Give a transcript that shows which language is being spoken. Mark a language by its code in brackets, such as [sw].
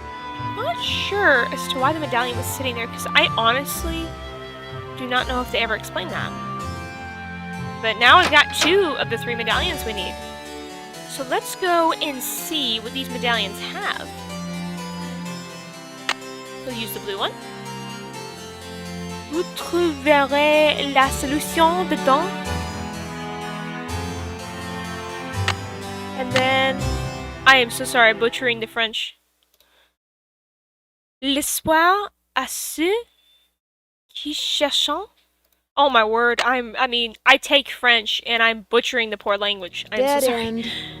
[en] I'm not sure as to why the medallion was sitting there, because I honestly do not know if they ever explained that. But now I've got 2 of the 3 medallions we need. So let's go and see what these medallions have. We'll use the blue one. [fr] Vous trouverez la solution dedans. [en] And then, I am so sorry, butchering the French. [fr] L'espoir à ceux qui cherchent. [en] Oh my word, I take French and I'm butchering the poor language. I'm Dead so sorry. end.